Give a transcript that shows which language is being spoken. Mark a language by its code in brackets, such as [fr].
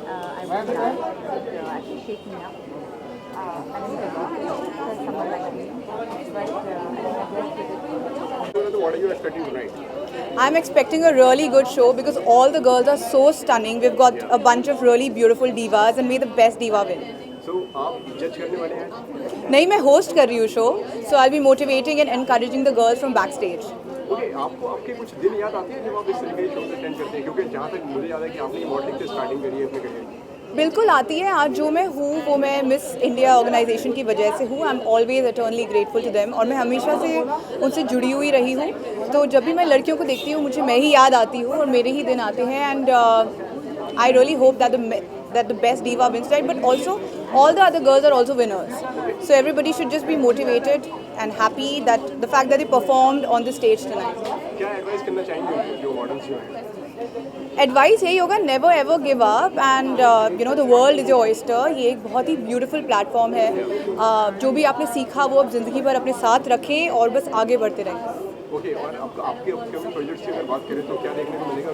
[en] I was actually shaking up. And it's because someone like me. But I think I'm blessed with it. What are you expecting tonight? I'm expecting a really good show because all the girls are so stunning. We've got a bunch of really beautiful divas and may the best diva win. [hi] So आप जज करने वाले हैं? नहीं, मैं host कर रही हूँ show, [en] so I'll be motivating and encouraging the girls from backstage. [hi] Okay, आपको आपके कुछ दिन याद आते हैं जब आप इस तरीके के शोज अटेंड करते हैं, क्योंकि जहाँ तक मुझे याद है कि आपने मॉडलिंग से स्टार्टिंग करी है अपने करियर की। बिल्कुल आती है। आज जो मैं हूँ वो मैं मिस इंडिया ऑर्गेनाइजेशन की वजह से हूँ। [en] I am always eternally grateful to them, [hi] और मैं हमेशा से उनसे जुड़ी हुई रही हूँ। तो जब भी मैं लड़कियों को देखती हूँ मुझे मैं ही याद आती हूँ और मेरे ही दिन आते हैं। [en] And I really hope that the best diva wins, right? But also all the other girls are also winners. So everybody should just be motivated and happy that the fact that they performed on the stage tonight. [hi] क्या advice करना चाहेंगे उनको, जो models जो हैं? Advice यही होगा, [en] Never ever give up, and you know the world is your oyster. [hi] ये एक बहुत ही ब्यूटीफुल प्लेटफॉर्म है। जो भी आपने सीखा वो अब ज़िंदगी भर अपने साथ रखें और बस आगे बढ़ते रहें। ओके, और आपके अपकमिंग प्रोजेक्ट्स की अगर बात करें तो क्या देखने को मिलेगा?